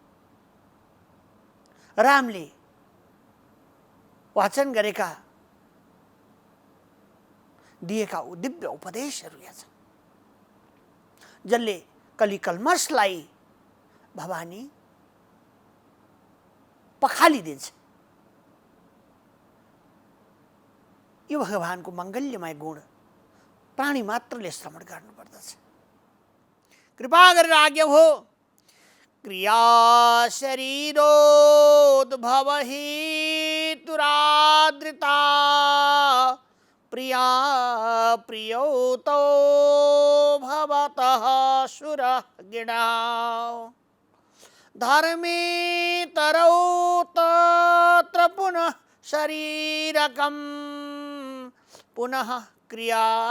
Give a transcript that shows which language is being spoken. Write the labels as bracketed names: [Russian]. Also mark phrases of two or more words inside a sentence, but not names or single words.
[Nepali] रामले वाचन गरेका दिएका दिव्य उपदेशहरू यहाँ छन्, जसले कलिकल्मषलाई भवानी पखालिदिन्छ। यो भगवानको मङ्गल्यमय गुण प्राणी मात्रले श्रवण गर्नुपर्दछ। कृपा गरेर आज्ञा हो। [Sanskrit] क्रिया शरीरोद्भव हेतुरादृता प्रिया प्रियोतो भवतः सुरः गिणा धर्मे तरौ तत्र पुनः शरीरकं पुनः क्रिया